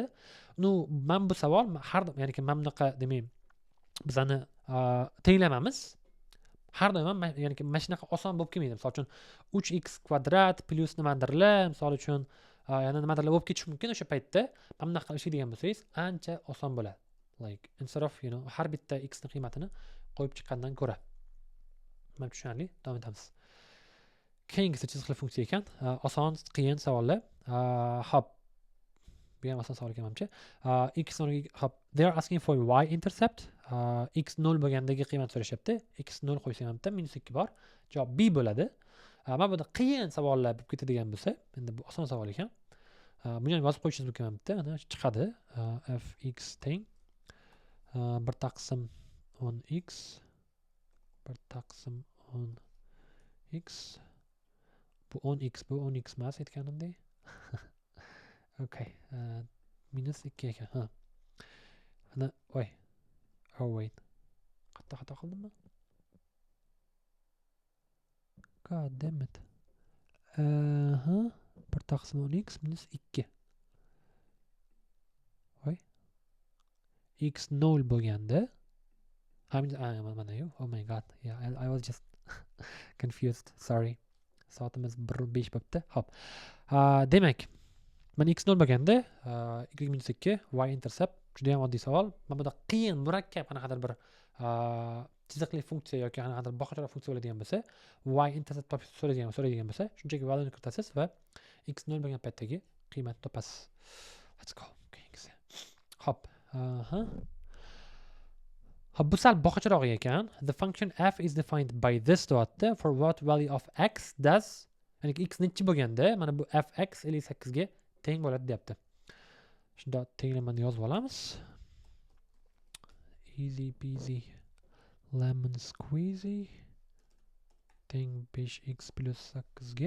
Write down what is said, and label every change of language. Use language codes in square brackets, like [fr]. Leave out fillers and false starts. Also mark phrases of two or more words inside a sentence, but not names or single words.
[uz] Men bu savol har doim, ya'ni men bunaqa demak bizani tenglamamiz har doim ham ya'ni mana shunaqa oson bo'lib kelmaydi. Misol uchun 3x kvadrat plus nimadirlar, misol uchun yana nimadirlar bo'lib ketishi mumkin. O'sha paytda mana bunaqa ishlaydigan bo'lsangiz, ancha oson bo'ladi. [en] Like instead of, [uz] har bitta x ning qiymatini qo'yib chiqqandan ko'ra. Mana tushunarli. Davom etamiz. Keyingisi chiziqli funksiya ekan. Oson, qiyin savollar. Hop. Bu ham oson savol ekan menimcha. X o'rniga hop, [en] they are asking for y intercept. [uz] X 0 bo'lgandagi qiymat so'rashyapti. X 0 qo'ysam ham bitta -2 bor. Javob b bo'ladi. Mana bunda qiyin savollar bo'lib ketadigan bo'lsa, endi bu oson savol ekan. Buni ham yozib qo'yishingiz mumkin bitta. Mana chiqadi. Fx teng 1 taqsim 10x 1 taqsim 10x bu 10x bu 10x emas aytganimdek. Okay. Minus 2 ekan. Ha. Ana voy. [en] Oh wait. [uz] Xato qildimmi? [en] God damn it. [uz] Ha. 1 taqsim 10x minus 2. Voy. X 0 bo'lganda mana-yu. [en] Oh my god. Yeah, I was just confused. Sorry. [uz] Soatimiz 1:05 bo'pti. Hop. Demak, mana x 0 bo'lganda, y minus 2, [en] y intercept [uz] juda ham oddiy savol. Mana bunda qiyin, murakkab qanaqadir bir chiziqli funksiya yoki qanaqadir boshqacha funksiya bo'ladigan bo'lsa, [en] y intercept [uz] topishni so'raydigan bo'lsa, shunchaki valyuni kiritasiz va x 0 bo'lgan paytdagi qiymatni topasiz. [en] Let's go. [uz] Keyingisi. Hop. Bu sal boshqacharoq ekan. [en] The function f is defined by this dot for what value of x does, [uz] ya'ni x nechi bo'lganda mana bu fx 58 ga teng bo'ladi deyapti. Shunda tenglamani yozib olamiz. [en] Easy peasy lemon squeezy [uz] teng 5x plus 8 ga.